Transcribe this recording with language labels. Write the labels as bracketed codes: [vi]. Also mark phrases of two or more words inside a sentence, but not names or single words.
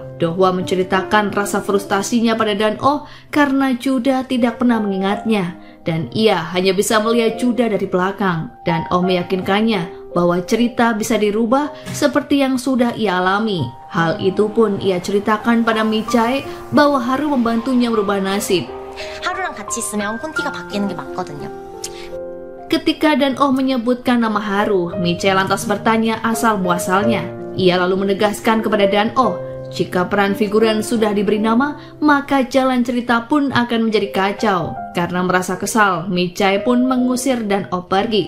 [id] Do-hwa menceritakan rasa frustasinya pada Dan Oh karena Juda tidak pernah mengingatnya dan ia hanya bisa melihat Juda dari belakang. Dan Oh meyakinkannya bahwa cerita bisa dirubah seperti yang sudah ia alami. Hal itu pun ia ceritakan pada Michae bahwa Haru membantunya merubah nasib. [ko] 하루랑 같이 있으면 콘티가 바뀌는 게 맞거든요. [id] Ketika Dan Oh menyebutkan nama Haru, Michae lantas bertanya asal muasalnya. Ia lalu menegaskan kepada Dan Oh, jika peran figuran sudah diberi nama, maka jalan cerita pun akan menjadi kacau. Karena merasa kesal, Michae pun mengusir Dan Oh pergi.